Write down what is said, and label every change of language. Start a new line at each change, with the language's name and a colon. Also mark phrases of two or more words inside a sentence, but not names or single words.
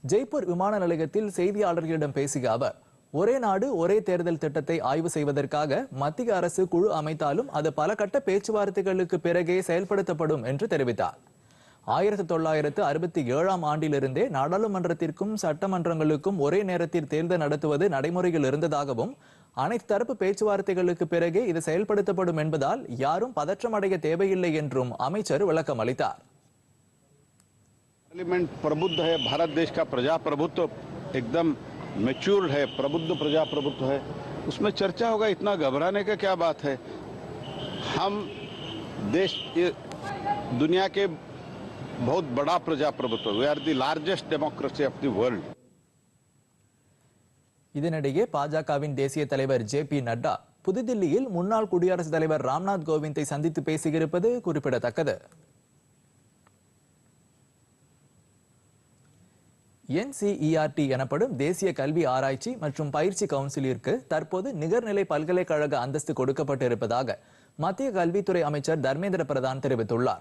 Tamil: ஜெய்ப்பூர் விமான நிலையத்தில் செய்தியாளர்களிடம் பேசிய அவர், ஒரே நாடு ஒரே தேர்தல் திட்டத்தை ஆய்வு செய்வதற்காக மத்திய அரசு குழு அமைத்தாலும் அது பல கட்ட பேச்சுவார்த்தைகளுக்கு பிறகே செயல்படுத்தப்படும் என்று தெரிவித்தார். 1967ஆம் ஆண்டிலிருந்தே நாடாளுமன்றத்திற்கும் சட்டமன்றங்களுக்கும் ஒரே நேரத்தில் தேர்தல் நடத்துவது நடைமுறையில் இருந்ததாகவும், அனைத்து தரப்பு பேச்சுவார்த்தைகளுக்கு பிறகே இது செயல்படுத்தப்படும் என்பதால் யாரும் பதற்றமடைய தேவையில்லை என்றும் அமைச்சர் விளக்கம் அளித்தார்.
Hindi: पार्लियामेंट प्रबुद्ध है, भारत देश का प्रजाप्रभुत्व एकदम मैच्योर्ड है, प्रबुद्ध प्रजाप्रभुत्व है, उसमें चर्चा होगा, इतना घबराने का क्या बात है। हम देश दुनिया के बहुत बड़ा प्रजाप्रभुत्व,
English: we are the largest democracy of the world.
Tamil: இதனிடையே பாஜகவின் தேசிய தலைவர் ஜே.பி. நட்டா புதுதில்லியில் முன்னாள் குடியரசுத் தலைவர் ராம்நாத் கோவிந்தை சந்தித்து பேசியிருப்பது குறிப்பிடத்தக்கது. NCERT எனப்படும் தேசிய கல்வி ஆராய்ச்சி மற்றும் பயிற்சி கவுன்சிலிற்கு தற்போது நிகர்நிலை பல்கலைக்கழக அந்தஸ்து கொடுக்கப்பட்டிருப்பதாக மத்திய கல்வித்துறை அமைச்சர் தர்மேந்திர பிரதான் தெரிவித்துள்ளார்.